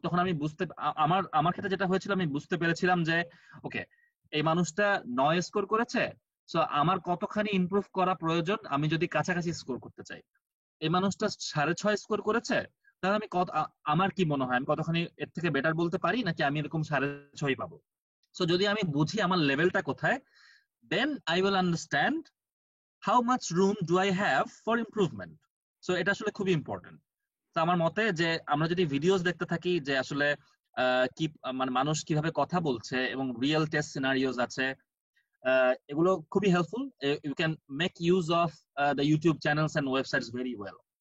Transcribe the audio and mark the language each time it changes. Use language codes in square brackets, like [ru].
[bn] তখন আমি আমার ক্ষেত্রে যেটা হয়েছিল, আমি বুঝতে পেরেছিলাম যে ওকে, এই মানুষটা 9 স্কোর করেছে, সো আমার কতখানি ইমপ্রুভ করা প্রয়োজন আমি যদি কাছাকাছি স্কোর করতে চাই। এই মানুষটা 6.5 স্কোর করেছে, তাহলে আমার কি মনে হয় আমি কতখানি এর থেকে বেটার বলতে পারি, নাকি আমি এরকম 6.5 পাবো। [en] so [bn] যদি আমি বুঝি আমার লেভেলটা কোথায়, [en] then I will understand how much room do I have for improvement. [bn] So এটা আসলে খুবই ইম্পর্টেন্ট। তো আমার মতে যে আমরা যদি ভিডিওস দেখতে থাকি যে আসলে কি মানে মানুষ কিভাবে কথা বলছে এবং রিয়েল টেস্ট সিনারিওস আছে, এগুলো খুবই helpful. [en] You can make use of the YouTube channels and websites very well.